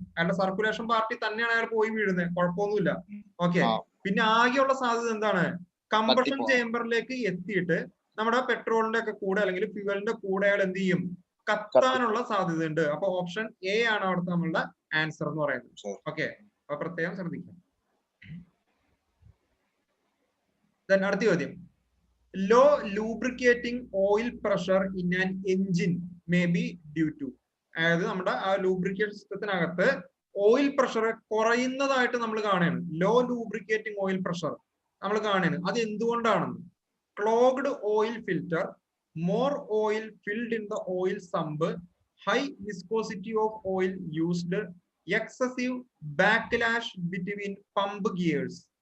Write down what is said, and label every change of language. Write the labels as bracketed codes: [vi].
[ml] അയാളുടെ circulation party തന്നെയാണ് അയാൾ പോയി വീഴുന്നത്, കുഴപ്പമൊന്നുമില്ല. ഓക്കെ. പിന്നെ ആകെയുള്ള സാധ്യത എന്താണ്? കമ്പഷൻ ചേംബറിലേക്ക് എത്തിയിട്ട് നമ്മുടെ പെട്രോളിന്റെ ഒക്കെ കൂടെ അല്ലെങ്കിൽ ഫ്യൂവലിന്റെ കൂടെ അയാൾ എന്ത് ചെയ്യും? കത്താനുള്ള സാധ്യത ഉണ്ട്. അപ്പൊ ഓപ്ഷൻ എ ആണ് അവിടുത്തെ നമ്മളുടെ ആൻസർ എന്ന് പറയുന്നത്. ഓക്കെ, അപ്പൊ പ്രത്യേകം ശ്രദ്ധിക്കാം. അടുത്ത ചോദ്യം, [en] low lubricating oil pressure in an engine may be due to. [ml] അതായത് നമ്മുടെ ആ ലൂബ്രിക്കേഷൻ സിസ്റ്റത്തിനകത്ത് ഓയിൽ പ്രഷർ കുറയുന്നതായിട്ട് നമ്മൾ കാണുകയാണ്. ലോ ലൂബ്രിക്കേറ്റിംഗ് ഓയിൽ പ്രഷർ നമ്മൾ കാണുകയാണ്. അത് എന്തുകൊണ്ടാണെന്ന്? [en] Clogged oil filter, more oil filled in the oil sump, high viscosity of oil used, excessive backlash between pump gears.